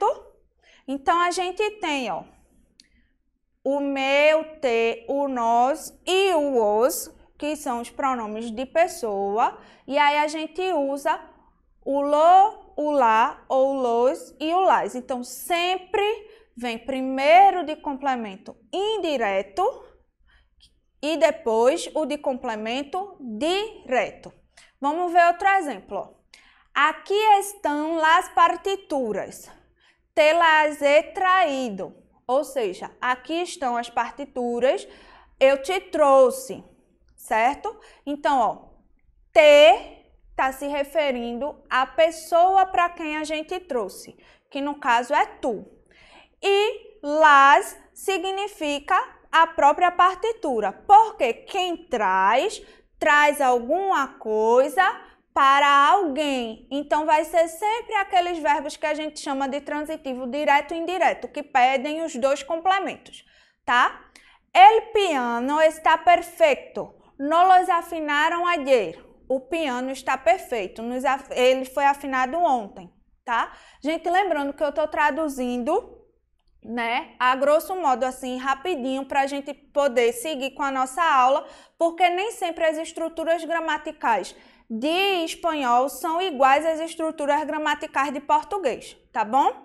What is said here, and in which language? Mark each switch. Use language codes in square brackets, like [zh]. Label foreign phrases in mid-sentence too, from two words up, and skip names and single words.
[pt] Então, a gente tem, ó, o me, o te, o nós e o os, que são os pronomes de pessoa, e aí a gente usa o lo, o lá, ou los e o las. Então, sempre vem primeiro de complemento indireto e depois o de complemento direto. Vamos ver outro exemplo. Aqui estão as partituras. [es] Te las he traído. [pt] Ou seja, aqui estão as partituras, eu te trouxe, certo? Então, ó, te está se referindo à pessoa para quem a gente trouxe, que no caso é tu. E las significa a própria partitura, porque quem traz, traz alguma coisa para alguém. Então, vai ser sempre aqueles verbos que a gente chama de transitivo direto e indireto, que pedem os dois complementos, tá? [es] El piano está perfeito. No los afinaram ayer. [pt] O piano está perfeito. Ele foi afinado ontem, tá? Gente, lembrando que eu estou traduzindo, né, a grosso modo, assim, rapidinho, para a gente poder seguir com a nossa aula, porque nem sempre as estruturas gramaticais de espanhol são iguais às estruturas gramaticais de português, tá bom?